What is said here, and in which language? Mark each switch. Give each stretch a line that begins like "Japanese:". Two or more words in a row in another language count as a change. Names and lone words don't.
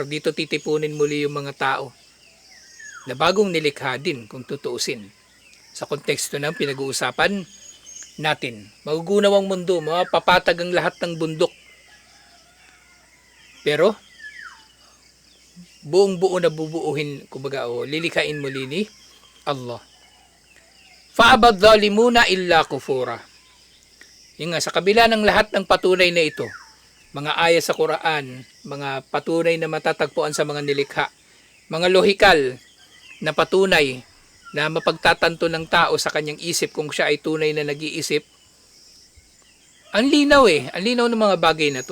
Filipino: Dito titipunin muli yung mga tao na bagong nilikha din, kung tutuusin. Sa konteksto ng pinag-uusapan natin. Magugunaw ang mundo, mapapatag ang lahat ng bundok. Pero buong buo na bubuuhin, kumbaga, lilikhain muli ni Allah.
Arabic: فأبى الظالمون إلا كفورا.
Filipino: Yung nga, sa kabila ng lahat ng patunay na ito, mga ayat sa Quran, mga patunay na matatagpuan sa mga nilikha, mga lohikal na patunay na mapagtatanto ng tao sa kanyang isip kung siya ay tunay na nag-iisip, ang linaw ang linaw ng mga bagay na to.